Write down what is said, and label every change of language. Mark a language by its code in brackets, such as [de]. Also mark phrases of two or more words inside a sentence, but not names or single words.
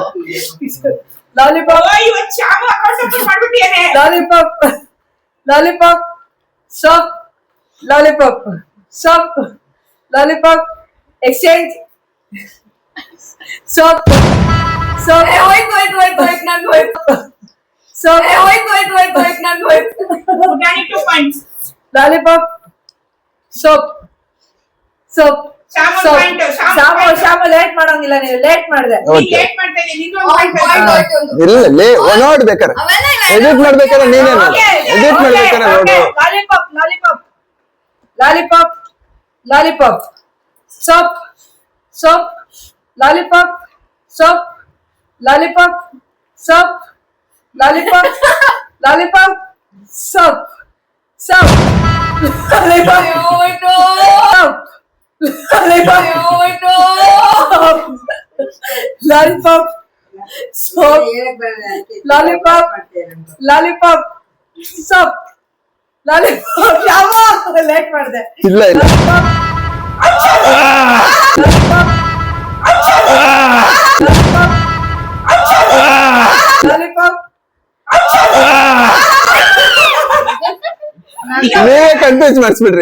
[en] lollipop, lollipop, lollipop, soap, lollipop, soap, lollipop, exchange. soap, soap, [kn] ಹೋಯ್ತು ಹೋಯ್ತು ಹೋಯ್ತು ಹೋಯ್ತು, ನಂಗೆ ಹೋಯ್ತು. [en] soap, [kn] ಹೋಯ್ತು ನಾನು ಹೋಯ್ತು. ಪುಟಾಣಿ 2 ಪಾಯಿಂಟ್ಸ್. [en] lollipop, soap, soap, [kn] ಶ್ಯಾಮ್ ಒಂದ್ [en] soap. [kn] point, ಶ್ಯಾಮ್ ಒಂದ್ ಶಾಮು [en] point. [kn] ಶಾಮು ಲೇಟ್ ಮಾಡಂಗಿಲ್ಲ ನೀವು ಲೇಟ್ ಮಾಡಿದೆ ನೀನ್ [en] Okay. [kn] ಲೇಟ್ ಮಾಡ್ತಾ ಇದ್ದೀನಿ, ನಿಂಗೂ ಒಂದ್ ಹೋಯ್ತು, [en] point [kn] ಹೋಯ್ತು, ಆಯ್ತು. ಹೋಯ್ತು ಒಂದು. ಇಲ್ಲ ನೋಡ್ಬೇಕಾರೆ ಅವೆಲ್ಲ ಎಡಿಟ್ ಮಾಡ್ಬೇಕಾರೆ ನೀನೇ ನೋಡು [en] Okay, [kn] ಎಡಿಟ್ [en] okay, [kn] ಮಾಡ್ಬೇಕಾರೆ ನೋಡು [en] okay. lollipop, lollipop, lollipop, lollipop, soap, soap, lollipop, soap, lollipop, soap, lollipop, lollipop, soap, soap, lollipop, [kn] ಹೋಯ್ತು, [en] soap, lollipop, [kn] ಹೋಯ್ತು. [en] soap, lollipop, soap, lollipop, lollipop, soap, lollipop. [kn] ಶಾಮು ಲೇಟ್ ಮಾಡಿದೆ ಇಲ್ಲ ಇಲ್ಲ [en] lollipop, [kn] ನೀವೇ ಕನ್ಫ್ಯೂಸ್ ಮಾಡಿಸ್ಬಿಡ್ರಿ